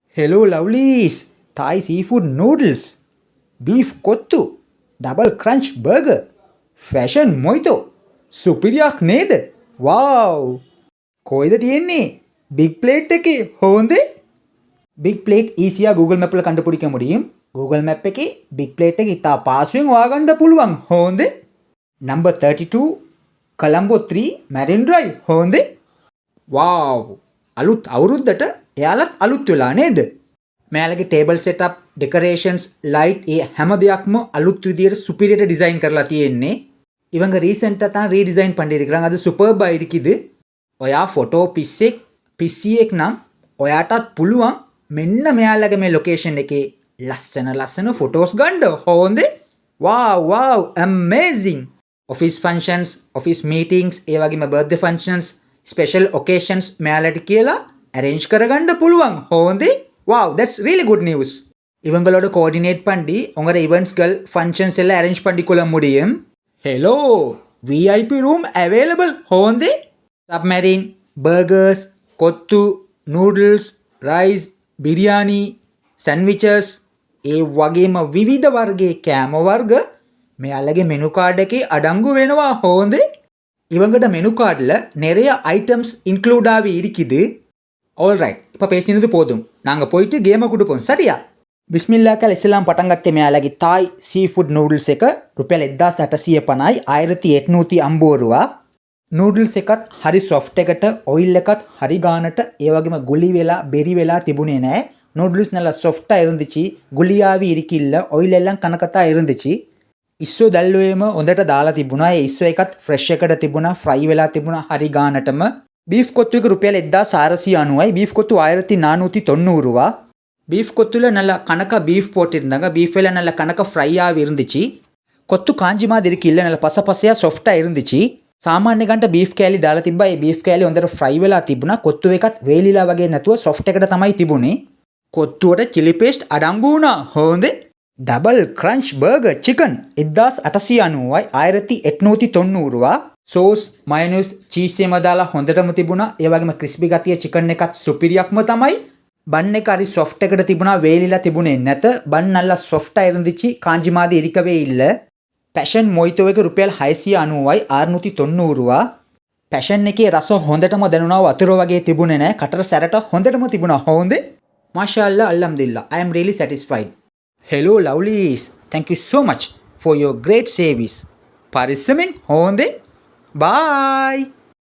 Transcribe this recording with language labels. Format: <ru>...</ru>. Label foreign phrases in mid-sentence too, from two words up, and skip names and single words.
<en>Hello lovelies! Thai seafood noodles, beef kottu, double crunch burger, fashion mojito,</en> <si>සුපිරියක් නේද? wow! කොයිද තියෙන්නේ?</si> <en>big plate</en> <si>එකේ හොඳේ?</si> <en>big plate</en> <ta>easy-யா Google Mapல கண்டுபிடிக்க முடியும்.</ta> <si>Google Map එකේ</si> <en>big plate</en> <si>එක ඉතා පාසුවෙන් හොයාගන්න පුළුවන්. හොඳේ?</si> <en>number 32 Colombo 3 Marine Drive.</en> <si>හොඳේ? wow! අලුත් අවුරුද්දට එයාලත් අලුත් වෙලා නේද? මෙයාලගේ</si> <en>table setup, decorations, light</en> <si>ඒ හැම දෙයක්ම අලුත් විදියට සුපිරියට டிசைன் කරලා තියෙන්නේ.</si> <ta>இவங்க ரீசெண்டா தான் ரீடிசைன் பண்ணியிருக்கிறாங்க. அது சூப்பர்பா இருக்குது.</ta> <si>ඔයා ෆොටෝ පිස්සියෙක් නම් ඔයාටත් පුළුවන් මෙන්න මෙයාලගේ මේ ලොකේෂන් එකේ ලස්සන ෆොටෝස් ගන්න. හොඳේ?</si> <en>wow amazing. office functions, office meetings,</en> <si>ඒ වගේම</si> <en>birthday functions, special occasions</en> <si>මෙයාලට කියලා arrange කරගන්න පුළුවන්. හොඳේ?</si> <en>wow, that's really good news.</en> <ta>இவங்களோட கோஆர்டினேட் பண்ணி உங்களோட</ta> <en>events functions</en> <ta>எல்லாம் அரேஞ்ச் பண்ணிக்கொள்ள முடியும்.</ta> <en>hello, VIP room available. හොඳේ? submarine, burgers, kottu, noodles, rice, biryani, sandwiches,</en> <si>ඒ වගේම විවිධ වර්ගයේ කෑම වර්ග මෙයාලගේ මෙනු කාඩ් එකේ අඩංගු වෙනවා. හොඳේ?</si> <ta>இவங்கட</ta> <en>menu card</en> <ta>நிறைய</ta> <en>items include</en> <ta>ஆகி இருக்குது. ஆல்ரைட், இப்போ பேசினது போதும், நாங்கள் போயிட்டு கேமை கொடுப்போம். சரியா?</ta> <si>බිස්මිල්ලාකල් ඉස්ලාම් පටන් ගත්තේ මෙයාලගේ</si> <en>Thai seafood noodles</en> <si>එක රුපියල් 1850යි 1890 නූඩල්ස් එකත් හරි සොෆ්ට් එකට, ඔයිල් එකත් හරි ගානට, ඒ වගේම ගුලි වෙලා බෙරි වෙලා තිබුණේ නැහැ.</si> <ta>நூடுல்ஸ் நல்லா சாஃப்ட்டா இருந்துச்சு, குழையாவும் இருக்கல்ல, ஆயில் எல்லாம் கணக்கா இருந்துச்சு.</ta> <si>ඉස්සෝ දැල්ලුවේම හොඳට දාලා තිබුණා. ඒ ඉස්සෝ එකත් ෆ්‍රෙෂ් එකට තිබුණා, ෆ්‍රයි වෙලා තිබුණා හරි ගානටම. பீஃப் கொத்து එක රුපියල් 1490,</si> <ta>பீஃப் கொத்து 1490. பீஃப் கொத்துல நல்ல கணக்கா பீஃப் போட்டிருந்தாங்க. பீஃப்ல நல்ல கணக்கா ஃப்ரையாக இருந்துச்சு. கொத்து காஞ்சி மாதிரி இல்லை, நல்ல பசையாக சாஃப்டாக இருந்துச்சு.</ta> <si>සාමාන්‍ය ගන්ට බීෆ් කෑලි දාලා තිබ්බා. ඒ බීෆ් කෑලි හොඳට ෆ්‍රයි වෙලා තිබුණා. කොත්තු එකත් වේලිලා වගේ නැතුව සොෆ්ට් එකට තමයි තිබුණේ. කොත්තුවට</si> <en>chili paste</en> <si>අඩංගු වුණා. හොඳේ?</si> <en>double crunch burger chicken</en> <si>1890යි 1890. සෝස්, මයොනයිස්, චීස් එහෙම දාලා හොඳටම තිබුණා. ඒ වගේම ක්‍රිස්පි ගතිය චිකන් එකත් සුපිරියක්ම තමයි. பன் එක හරි සොෆ්ට් එකට තිබුණා, වේලිලා තිබුණේ නැත.</si> <ta>බන් நல்லா සොෆ්ටா இருந்துச்சு, காஞ்சி மாதிரி இருக்கவே இல்லை.</ta> <en>passion mojito</en> <si>එක රුපියල් 690යි 690. පැෂන් එකේ රස හොඳටම දැනුණා, වතුර වගේ තිබුණේ නැහැ. කටර සැරට හොඳටම තිබුණා. හොඳේ?</si> <ar>ما شاء الله، الحمد لله.</ar> <en>I am really satisfied. Hello lovelies. Thank you so much for your great service.</en> <si>පරිස්සමෙන්. හොඳේ? Bye.</si>